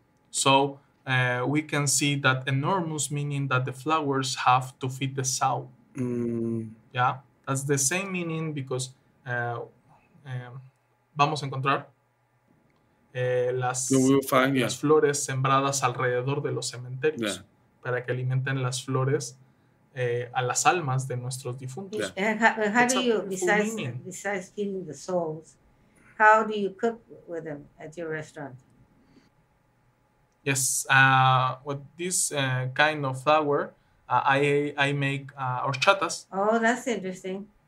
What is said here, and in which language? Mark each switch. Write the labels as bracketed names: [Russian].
[English] So we can see that enormous meaning that the flowers have to feed the soul. Yeah, that's the same meaning because [Spanish] vamos a encontrar [English] So we will find, [Spanish] las flores sembradas alrededor de los cementerios para que alimenten las flores a las almas de nuestros difuntos. [English] And how do you, besides feeding the souls, how do you cook with them at your restaurant? Yes, with this kind of flour, I make horchatas. Oh, that's interesting.